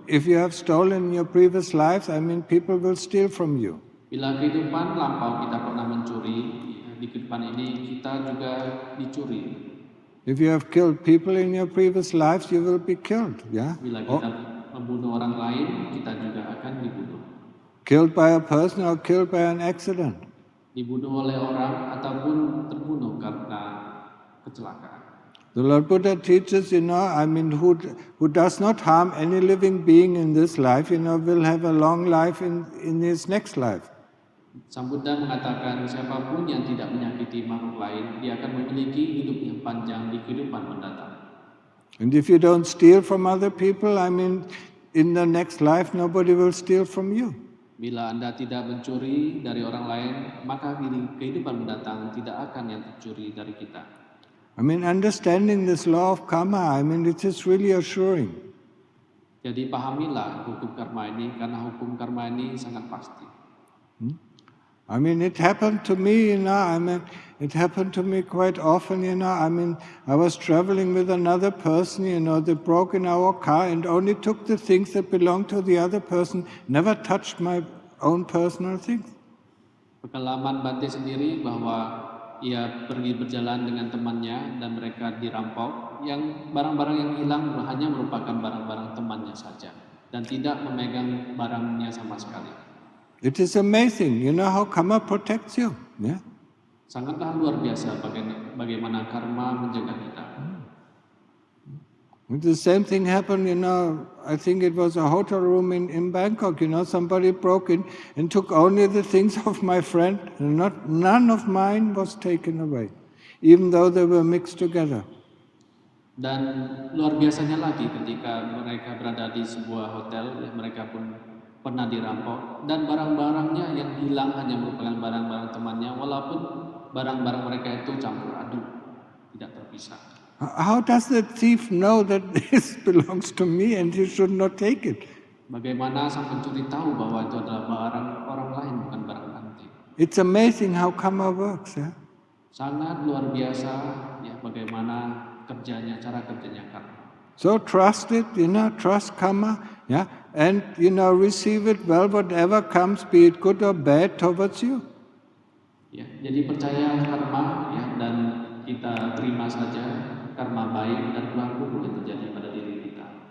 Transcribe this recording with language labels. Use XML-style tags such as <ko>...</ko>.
<en>If you have stolen in your previous lives, people will steal from you.</en> <id>Bila kehidupan lampau kita pernah mencuri, di kehidupan ini kita juga dicuri.</id> <en>If you have killed people in your previous lives, you will be killed. Yeah.</en> <id>Bila kita membunuh orang lain, kita juga akan dibunuh.</id> <en>Killed by a person or killed by an accident.</en> <id>Dibunuh oleh orang ataupun terbunuh karena kecelakaan.</id> <en>The Lord Buddha teaches, who does not harm any living being in this life, will have a long life in his next life.</en> <id>Sang Buddha mengatakan siapapun yang tidak menyakiti makhluk lain, dia akan memiliki hidup yang panjang di kehidupan mendatang.</id> <en>And if you don't steal from other people, in the next life nobody will steal from you.</en> <id>Bila Anda tidak mencuri dari orang lain, maka di kehidupan mendatang tidak akan yang tercuri dari kita.</id> <en>Understanding this law of karma, it is really assuring.</en> <id>Jadi pahamilah hukum karma ini karena hukum karma ini sangat pasti.</id> <en>I mean, it happened to me, it happened to me quite often, I was traveling with another person, they broke in our car and only took the things that belonged to the other person, never touched my own personal things.</en> <id>Pengalaman Bante sendiri bahwa ia pergi berjalan dengan temannya dan mereka dirampok, yang barang-barang yang hilang hanya merupakan barang-barang temannya saja dan tidak memegang barangnya sama sekali.</id> <en>It is amazing, how karma protects you. Yeah?</en> <id>Sangatlah luar biasa bagaimana karma menjaga kita.</id> <en>The same thing happened, I think it was a hotel room in Bangkok, somebody broke in and took only the things of my friend, and none of mine was taken away, even though they were mixed together.</en> <id>Dan luar biasanya lagi ketika mereka berada di sebuah hotel, mereka pun pernah dirampok dan barang-barangnya yang hilang hanya merupakan barang-barang temannya, walaupun barang-barang mereka itu campur aduk, tidak terpisah.</id> <en>How does the thief know that this belongs to me and he should not take it?</en> <id>Bagaimana sang pencuri tahu bahwa itu adalah barang orang lain, bukan barang Bante?</id> <en>It's amazing how karma works. Yeah?</en> <id>Sangat luar biasa ya bagaimana cara kerjanya karma.</id> <en>So trust it, trust karma, yeah, and receive it well, whatever comes, be it good or bad towards you.</en> <id>Ya, jadi percaya karma ya dan kita terima saja karma baik dan buruk yang terjadi pada diri kita.</id>